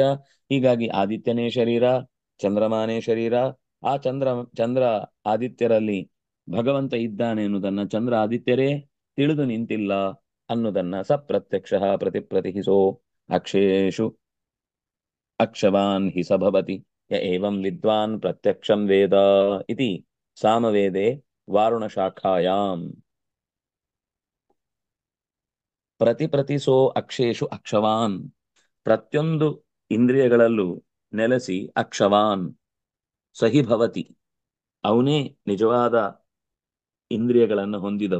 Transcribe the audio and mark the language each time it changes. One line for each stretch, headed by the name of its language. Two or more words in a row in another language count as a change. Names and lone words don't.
Kannada: ಹೀಗಾಗಿ ಆದಿತ್ಯನೇ ಶರೀರ, ಚಂದ್ರಮಾನೇ ಶರೀರ. ಆ ಚಂದ್ರ ಆದಿತ್ಯರಲ್ಲಿ ಭಗವಂತ ಇದ್ದಾನೆ ಎನ್ನುವುದನ್ನ ಚಂದ್ರ ಆದಿತ್ಯರೇ ತಿಳಿದು ನಿಂತಿಲ್ಲ ಅನ್ನುದನ್ನ
Sanskrit: ಸಪ್ರತ್ಯಕ್ಷ ಪ್ರತಿಹಿಸೋ ಅಕ್ಷೇಷು ಅಕ್ಷವಾನ್ ಹಿ ಸ ಭವತಿ ಯ ಏವಂ ವಿದ್ವಾನ್ ಪ್ರತ್ಯಕ್ಷಂ ವೇದ ಇತಿ ಸಾಮವೇದೆ ವಾರುಣಶಾಖಾಯಾಂ. ಪ್ರತಿಸೋ ಅಕ್ಷೇಷು ಅಕ್ಷವಾನ್,
Kannada: ಪ್ರತಿಯೊಂದು ಇಂದ್ರಿಯಗಳಲ್ಲೂ ನೆಲೆಸಿ
Sanskrit: ಅಕ್ಷವಾನ್ ಸಹಿ ಭವತಿ,
Kannada: ಅವನೇ ನಿಜವಾದ ಇಂದ್ರಿಯಗಳನ್ನು ಹೊಂದಿದವ.